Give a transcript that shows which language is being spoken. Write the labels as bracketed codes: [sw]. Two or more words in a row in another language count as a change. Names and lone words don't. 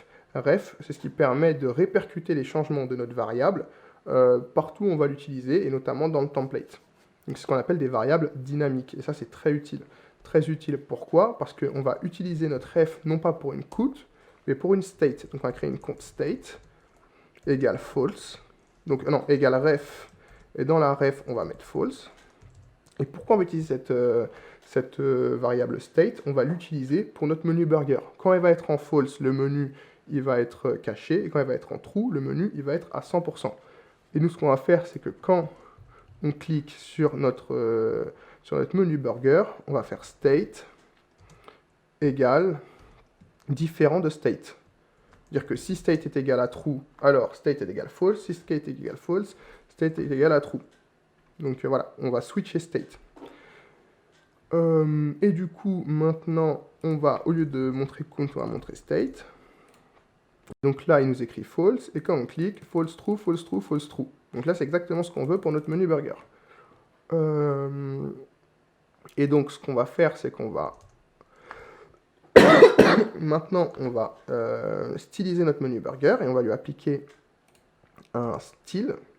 [fr] Ref, c'est ce qui permet de répercuter les changements de notre variable partout où on va l'utiliser, et notamment dans le template. C'est ce qu'on appelle des variables dynamiques, et ça c'est très utile. Très utile, pourquoi? Parce qu'on va utiliser notre ref non pas pour une count, mais pour une state. Donc on va créer une count state égale false. Donc non, égale ref, et dans la ref on va mettre false. Et pourquoi on va utiliser cette variable state? On va l'utiliser pour notre menu burger. Quand elle va être en false, le menu il va être caché, et quand elle va être en true, le menu il va être à 100%. Et nous ce qu'on va faire, c'est que quand on clique sur notre menu burger, on va faire state égale différent de state. C'est-à-dire que si state est égal à true, alors state est égal false. Si state est égal false, state est égal à true. Donc voilà, on va switcher state. Et du coup, maintenant, on va, au lieu de montrer count, on va montrer state. Donc là, il nous écrit false, et quand on clique, false true, false true, false true. Donc là, c'est exactement ce qu'on veut pour notre menu burger. Et donc, ce qu'on va faire, c'est qu'on va... Maintenant, on va styliser notre menu burger, et on va lui appliquer un style.